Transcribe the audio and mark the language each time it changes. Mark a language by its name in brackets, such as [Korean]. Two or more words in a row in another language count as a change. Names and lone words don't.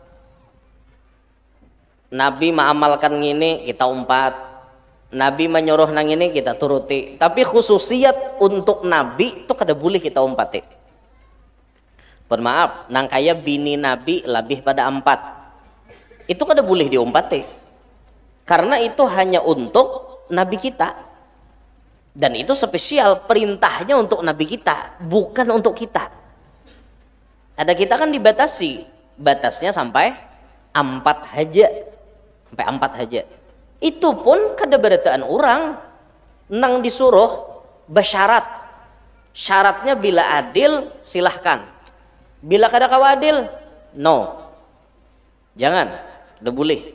[Banjar] Nabi mengamalkan gini kita umpat. Nabi menyuruh nang ini kita turuti, tapi khususiat untuk Nabi itu kada boleh kita umpati. Bermaaf, nang kaya bini Nabi lebih pada 4 itu kada boleh diumpati, karena itu hanya untuk Nabi kita, dan itu spesial perintahnya untuk Nabi kita, bukan untuk kita. Ada kita kan dibatasi, batasnya sampai 4 haja, sampai 4 haja. Itu pun kada berataan orang nang disuruh bersyarat. Syaratnya bila adil silahkan, bila kada kawa adil no, jangan, udah boleh.